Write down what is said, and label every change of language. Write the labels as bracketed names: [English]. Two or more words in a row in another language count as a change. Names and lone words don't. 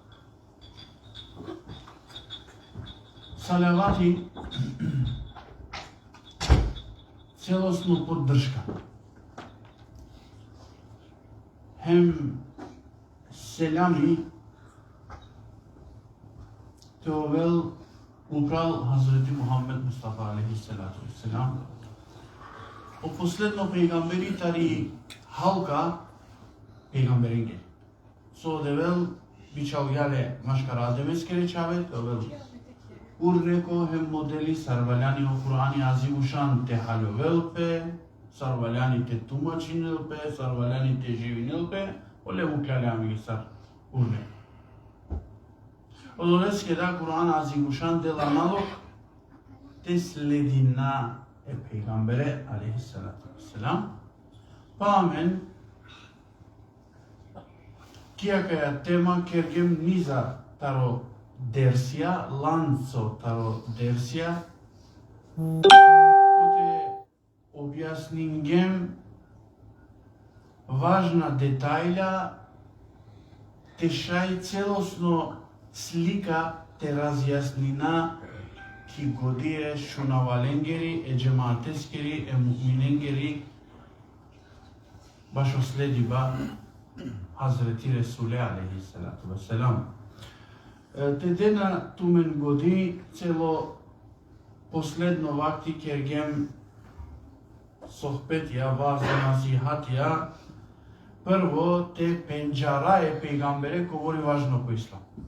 [Romany] Салавати [Macedonian] целосно поддршка. [Romany] Хем селами теовел упрал Хазрети Мухаммед Мустафа [Arabic] عليه الصلاة والسلام. [Romany] О последно пейгамбери тари халка пейгамберинге. Со девел бичал јале машкара демеске речаве теовел урреко хем модели сарваляни о Кур'ани азимушан те халовелпе, сарваляни те тумачинелпе, сарваляни те живинелпе, оле мукляле амиги сар урре. Одолеске да Кур'ан азимушан деламалок те следина е пейгамбере [Arabic] عليه الصلاة والسلام. [Romany] Памен кијакаја тема кергем низа таро Дерсија, ланцо таро Дерсија, коте објаснингем [Macedonian] важна детајла, [Romany] те шај [Macedonian] целосно слика [Romany] те разјаснина ки годие шунаваленгери, е джемаатескери, е муъминенгери, башо следи ба Хазрети Ресуле [Arabic] عليه الصلاة والسلام. [Romany] Те дена тумен годи цело последно вакти кергем сохбетија, ваза насихатија, прво те пенџара е пейгамбере [Macedonian] говори важно по ислам.